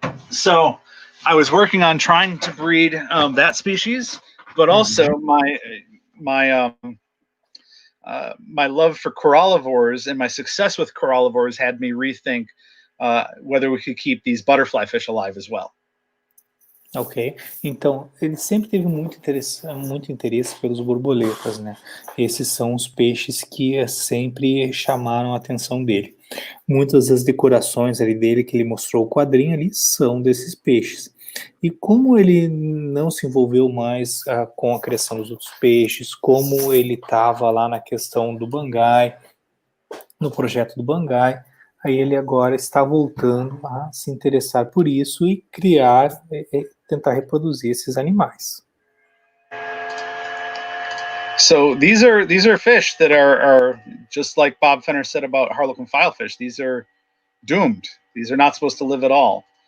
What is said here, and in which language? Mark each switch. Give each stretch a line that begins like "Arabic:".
English: So I was working on trying to breed that species, but also my love for corallivores and my success with corallivores had me rethink whether we could keep these butterfly fish alive as well.
Portuguese: Ok, então ele sempre teve muito interesse pelos borboletas, né? Esses são os peixes que sempre chamaram a atenção dele. Muitas das decorações ali dele que ele mostrou o quadrinho ali são desses peixes. E como ele não se envolveu mais com a criação dos outros peixes, como ele estava lá na questão do Bangai, no projeto do Bangai, aí ele agora está voltando a se interessar por isso e criar, tentar reproduzir esses animais.
English: So these are fish that are just like Bob Fenner said about harlequin filefish. These are doomed. These are not supposed to live at all.